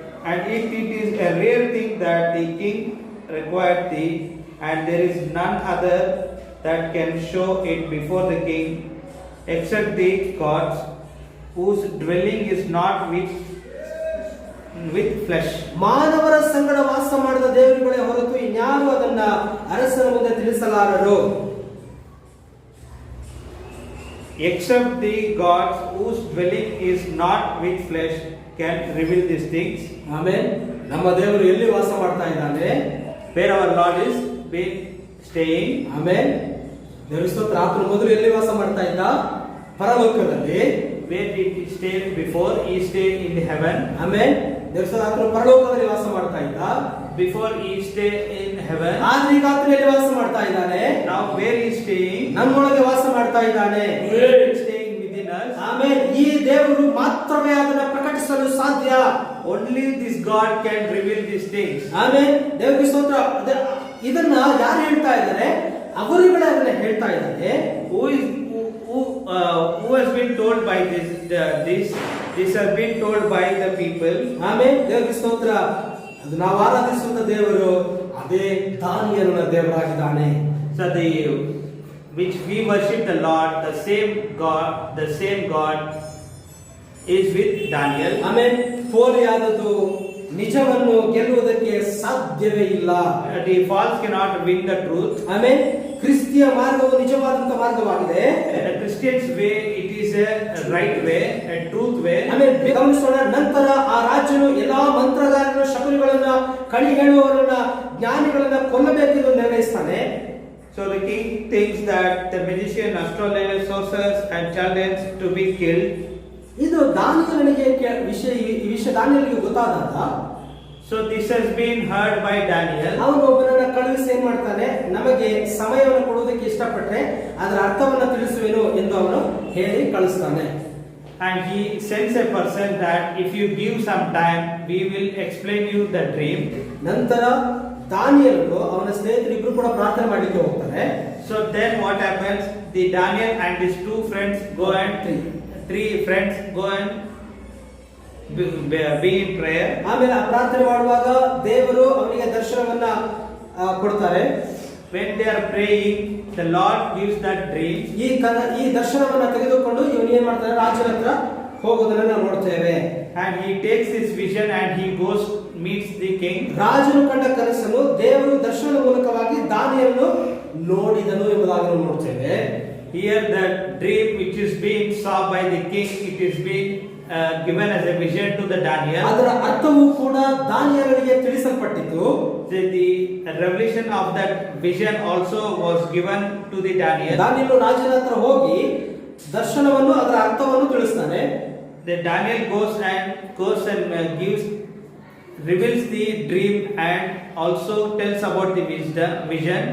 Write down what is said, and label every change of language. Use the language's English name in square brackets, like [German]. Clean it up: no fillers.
[English] And it is a rare thing that the king required thee, and there is none other that can show it before the king, except the gods, whose dwelling is not with flesh. [Kannada] ಮಾನವರ ಸಂಗಡ ವಾಸ ಮಾಡಿದ ದೇವರುಗಳೇ ಹೊರತು ಇನ್ಯಾರು ಅದನ್ನ ಅರಸನ ಮುಂದೆ ತಿಳಿಸಲಾರರು. [English] Except the gods, whose dwelling is not with flesh, can reveal these things. [Kannada] Amen. ನಮ್ಮ ದೇವರು ಎಲ್ಲಿ ವಾಸ ಮಾಡ್ತಾ ಇದ್ದಾನೆ? [English] Where our Lord is been staying. [Kannada] Amen. ದೇವರ ಸ್ತೋತ್ರ. ಆತನು ಮೊದಲು ಎಲ್ಲಿ ವಾಸ ಮಾಡ್ತಾ ಇದ್ದ? ಪರಲೋಕದಲ್ಲಿ. [English] Where did he stay before? He stayed in heaven. [Kannada] Amen. ದೇವರ ಸ್ತೋತ್ರ. ಆತನು ಪರಲೋಕದಲ್ಲಿ ವಾಸ ಮಾಡ್ತಾ ಇದ್ದ. [English] Before he stayed in heaven. [Kannada] ಆದ್ರೆ ಈಗ ಆತನು ಎಲ್ಲಿ ವಾಸ ಮಾಡ್ತಾ ಇದ್ದಾನೆ? [English] Now where he is staying? [Kannada] ನಮ್ಮೊಳಗೆ ವಾಸ ಮಾಡ್ತಾ ಇದ್ದಾನೆ. [English] He is staying within us. [Kannada] Amen. ಈ ದೇವರು ಮಾತ್ರವೇ ಅದನ್ನ ಪ್ರಕಟಿಸಲು ಸಾಧ್ಯ. [English] Only this God can reveal these things. [Kannada] Amen. ದೇವರಿಗೆ ಸ್ತೋತ್ರ. ಇದನ್ನ ಯಾರು ಹೇಳ್ತಾ ಇದ್ದಾರೆ? ಅವರುಗಳೇ ಅದನ್ನ ಹೇಳ್ತಾ ಇದ್ದಾರೆ. [English] Who has been told by this has been told by the people. [Kannada] Amen. ದೇವರಿಗೆ ಸ್ತೋತ್ರ. ಅದು ನಾವು ಆರಾಧಿಸುವಂತ ದೇವರು ಅದೇ ದಾನಿಯೇಲನ ದೇವರಾಗಿದ್ದಾನೆ. [English] So which we worship the Lord, the same God is with Daniel. [Kannada] Amen. ಪೋಲಿಯಾದದ್ದು ನಿಜವನ್ನು ಗೆಲ್ಲುವುದಕ್ಕೆ ಸಾಧ್ಯವೇ ಇಲ್ಲ. [English] The false cannot win the truth. [Kannada] Amen. ಕ್ರಿಸ್ತಿಯ ಮಾರ್ಗವು ನಿಜವಾದಂತ ಮಾರ್ಗವಾಗಿದೆ. [English] The Christian's way, it is a right way, a truth way. [Kannada] Amen. ಗಮನಿಸೋಣ. ನಂತರ ಆ ರಾಜನು ಎಲ್ಲಾ ಮಂತ್ರಗಾರರನ್ನ, ಶಕುನಿಗಳನ್ನ, ಕಣಿ ಹೇಳುವವರನ್ನ, ಜ್ಞಾನಿಗಳನ್ನ ಕೊಲ್ಲಬೇಕೆಂದು ನಿರ್ಣಯಿಸ್ತಾನೆ. [English] So the king thinks that the magician, astrologers, sorcerers and Chaldeans to be killed. [Kannada] ಇದು ದಾನಿಯೇಲನಿಗೆ ಈ ವಿಷಯ ದಾನಿಯೇಲನಿಗೆ ಗೊತ್ತಾದಾಗ, [English] so this has been heard by Daniel. [Kannada] ಅವನು ಒಬ್ಬನನ್ನ ಕಳುಹಿಸಿ ಏನ್ ಮಾಡ್ತಾನೆ, ನಮಗೆ ಸಮಯವನ್ನು ಕೊಡುವುದಕ್ಕೆ ಇಷ್ಟಪಟ್ಟರೆ ಅದರ ಅರ್ಥವನ್ನ ತಿಳಿಸುವೆನು ಎಂದು ಅವನು ಹೇಳಿ ಕಳಿಸ್ತಾನೆ. [English] And he sends a person that if you give some time, we will explain you the dream. [Kannada] ನಂತರ ದಾನಿಯೇಲನು ಅವನ ಸ್ನೇಹಿತರಿಬ್ರು ಕೂಡ ಪ್ರಾರ್ಥನೆ ಮಾಡಲಿಕ್ಕೆ ಹೋಗ್ತಾರೆ. [English] So then what happens? The Daniel and his two friends go and three friends go and be in prayer. [Kannada] ಆಮೇಲೆ ಆ ಪ್ರಾರ್ಥನೆ ಮಾಡುವಾಗ ದೇವರು ಅವನಿಗೆ ದರ್ಶನವನ್ನ ಕೊಡ್ತಾರೆ. [English] When they are praying, the Lord gives that dream. [Kannada] ಈ ದರ್ಶನವನ್ನ ತೆಗೆದುಕೊಂಡು ಇವನು ಏನ್ ಮಾಡ್ತಾನೆ, ರಾಜನ ಹತ್ರ ಹೋಗೋದನ್ನ ನಾವು ನೋಡ್ತೇವೆ. [English] And he takes this vision and he goes meets the king. [Kannada] ರಾಜನು ಕಂಡ ಕನಸನ್ನು ದೇವರು ದರ್ಶನದ ಮೂಲಕವಾಗಿ ದಾನಿಯೇಲನು ನೋಡಿದನು ಎಂಬುದಾಗಿ ನಾವು ನೋಡ್ತೇವೆ. [English] Here the dream which is being saw by the king, it is being given as a vision to the Daniel. [Kannada] ಅದರ ಅರ್ಥವೂ ಕೂಡ ದಾನಿಯೇಲನಿಗೆ ತಿಳಿಸಲ್ಪಟ್ಟಿತು. [English] The revelation of that vision also was given to the Daniel. [Kannada] ದಾನಿಯೇಲನು ರಾಜನ ಹತ್ರ ಹೋಗಿ ದರ್ಶನವನ್ನು ಅದರ ಅರ್ಥವನ್ನು ತಿಳಿಸ್ತಾನೆ. [English] The Daniel goes and reveals the dream and also tells about the vision.